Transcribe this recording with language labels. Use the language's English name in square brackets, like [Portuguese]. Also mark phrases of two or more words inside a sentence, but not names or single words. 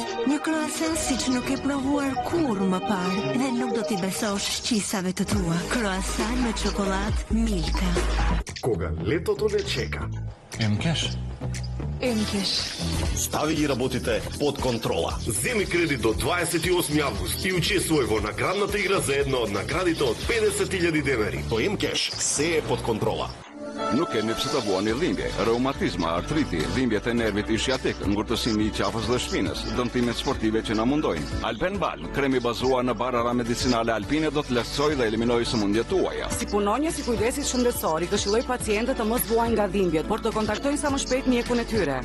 [Albanian] Një croissant siç nuk e provuar kurrë më parë dhe nuk do t'i besosh shqisave të tua. Croissant me çokoladë Milka. [Macedonian] Кога летото не чека. Емкеш. Стави ги работите под контрола. Земи кредит до 28 август и учествувај во наградната игра за едно од наградите од 50.000 денари. По Емкеш се е под контрола. [Albanian] Nuk keni pse të vuani dhimbje, reumatizma, artriti, dhimbjet e nervit ischiatik, ngurtësimi i qafës dhe shpinës, dëmtimet sportive që na mundojnë. Alpen Balm, kremi bazuar në barara medicinale alpine do të lehtësojë dhe eliminojë sëmundjet tuaja. Si punonjës i kujdesit shëndetësor, i këshilloj pacientët të mos vuajnë nga dhimbjet, por të kontaktojnë sa më shpejt mjekun e tyre.